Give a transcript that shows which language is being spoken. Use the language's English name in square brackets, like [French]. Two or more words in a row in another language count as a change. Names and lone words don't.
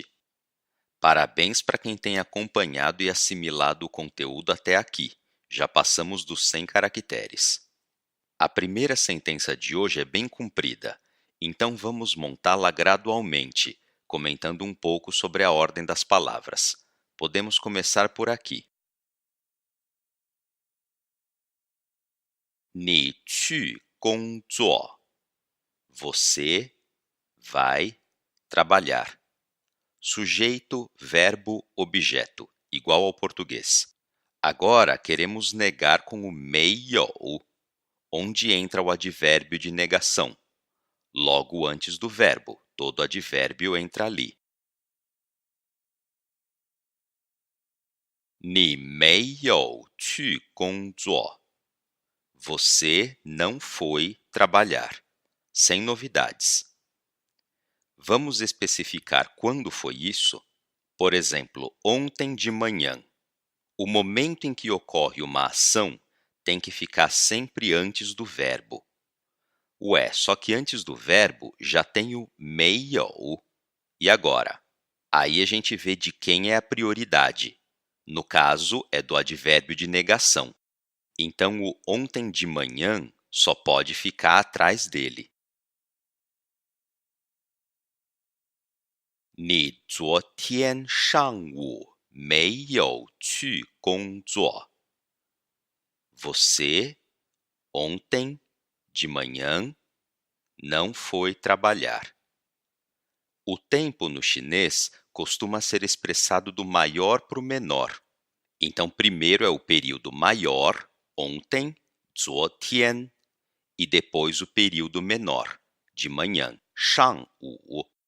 [Portuguese] Parabéns para quem tem acompanhado e assimilado o conteúdo até aqui. Já passamos dos 100 caracteres. A primeira sentença de hoje é bem comprida, então vamos montá-la gradualmente, comentando um pouco sobre a ordem das palavras. Podemos começar por aqui. [Chinese] 你去工作. [Portuguese] Você vai trabalhar. Sujeito, verbo, objeto, igual ao português. Agora, queremos negar com o 没有, onde entra o advérbio de negação. Logo antes do verbo, todo advérbio entra ali. [Chinese] 你没有去工作. [Portuguese] Você não foi trabalhar. Sem novidades. Vamos especificar quando foi isso? Por exemplo, ontem de manhã. O momento em que ocorre uma ação tem que ficar sempre antes do verbo. Ué, só que antes do verbo já tem o 没有. E agora? Aí a gente vê de quem é a prioridade. No caso, é do advérbio de negação. Então, o ontem de manhã só pode ficar atrás dele. [Chinese] 你昨天上午没有去工作. [Portuguese] Você, ontem, de manhã, não foi trabalhar. O tempo no chinês costuma ser expressado do maior para o menor. Então, primeiro é o período maior, ontem, [Chinese] 昨天, [Portuguese] e depois o período menor, de manhã, [Chinese] 上午.